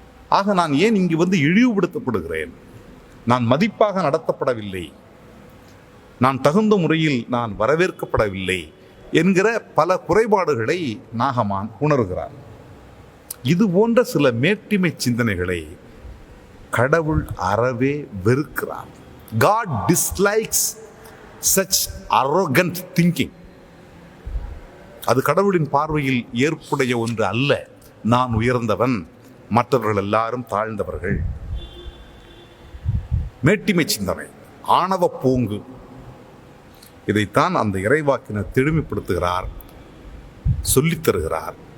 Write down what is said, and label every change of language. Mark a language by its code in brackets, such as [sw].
[ta] ஆக நான் ஏன் இங்கு வந்து இழிவுபடுத்தப்படுகிறேன்? நான் மதிப்பாக நடத்தப்படவில்லை, நான் தகுந்த முறையில் நான் வரவேற்கப்படவில்லை என்கிற பல குறைபாடுகளை நாகமான் உணர்கிறார். இது போன்ற சில மேட்டிமை சிந்தனைகளை கடவுள் அறவே வெறுக்கிறார். [en] God dislikes such arrogant thinking. [ta] அது கடவுளின் பார்வையில் ஏற்புடைய ஒன்று அல்ல. நான் உயர்ந்தவன், மற்றவர்கள் எல்லாரும் தாழ்ந்தவர்கள். மேட்டிமை சிந்தனை, ஆணவ போங்கு, இதைத்தான் அந்த இறைவாக்கினர் தெளிவுபடுத்துகிறார், சொல்லித் தருகிறார்.